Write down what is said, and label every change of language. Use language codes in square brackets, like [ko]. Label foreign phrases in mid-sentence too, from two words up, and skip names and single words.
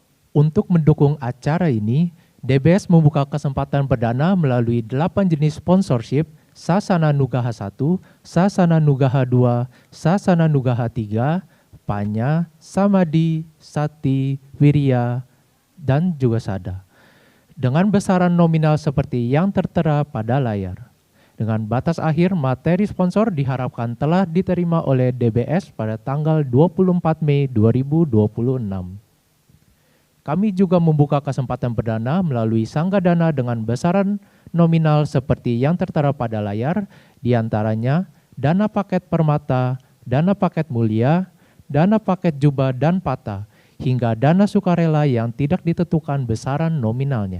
[id] Untuk mendukung acara ini, DBS membuka kesempatan perdana melalui 8 jenis sponsorship Sasana Nugaha 1, Sasana Nugaha 2, Sasana Nugaha 3, Panya, Samadhi, Sati, Wirya, dan juga Sada. Dengan besaran nominal seperti yang tertera pada layar. Dengan batas akhir, materi sponsor diharapkan telah diterima oleh DBS pada tanggal 24 Mei 2026. Kami juga membuka kesempatan perdana melalui Sanggadana dengan besaran nominal seperti yang tertera pada layar, diantaranya dana paket permata, dana paket mulia, dana paket jubah dan pata, hingga dana sukarela yang tidak ditentukan besaran nominalnya.